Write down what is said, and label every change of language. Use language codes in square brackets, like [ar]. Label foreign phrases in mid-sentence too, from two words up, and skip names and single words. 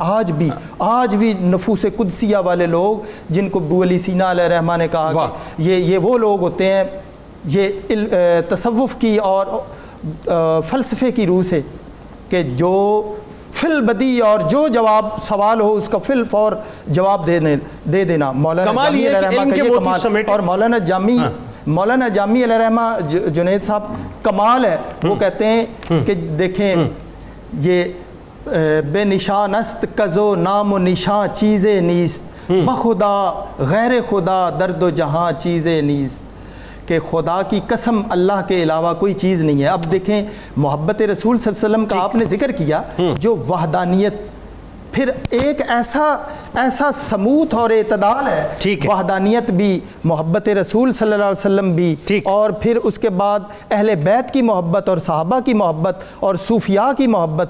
[ur] آج بھی نفوس قدسیہ والے لوگ جن کو ابو علی سینا علیہ رحمہ نے کہا کہ یہ وہ لوگ ہوتے ہیں، یہ تصوف کی اور فلسفے کی روح سے، کہ جو فل بدی اور جو جواب سوال ہو اس کا فل فور جواب دے دینا. مولانا جامی علیہ رحمہ کا یہ کمال. اور مولانا جامی علیہ رحمہ جنید صاحب کمال ہے. وہ کہتے ہیں کہ دیکھیں یہ [fa] بے نشان است کزو نام و نشان چیزیں نیست، بخدا غیر خدا درد و جہاں چیزیں نیست، [ur] کہ خدا کی قسم اللہ کے علاوہ کوئی چیز نہیں ہے. اب دیکھیں محبت رسول صلی اللہ علیہ وسلم کا آپ نے ذکر کیا، جو وحدانیت، پھر ایک ایسا سموت اور اعتدال ہے. وحدانیت بھی، محبت رسول صلی اللہ علیہ وسلم بھی، اور پھر اس کے بعد اہل بیت کی محبت اور صحابہ کی محبت اور صوفیاء کی محبت.